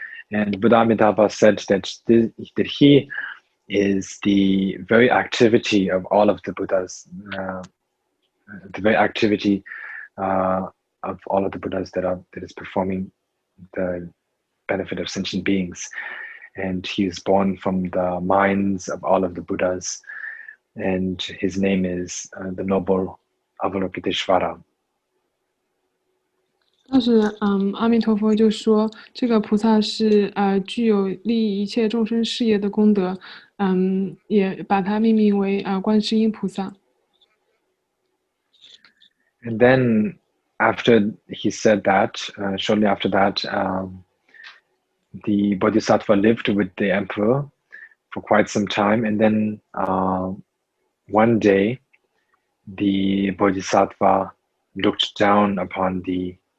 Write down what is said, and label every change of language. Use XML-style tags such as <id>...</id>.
<en>And Buddha Amitabha said that he is the very activity of all of the Buddhas, the very activity of all of the Buddhas that is performing the benefit of sentient beings. And he is born from the minds of all of the Buddhas, and his name is the noble Avalokiteshvara.</en> <zh>当时阿弥陀佛就说，这个菩萨是具有利益一切众生事业的功德，也把它命名为观世音菩萨。</zh> <en>And then after he said that, shortly after that, the Bodhisattva lived with the emperor for quite some time, and then one day the Bodhisattva looked down upon the</en>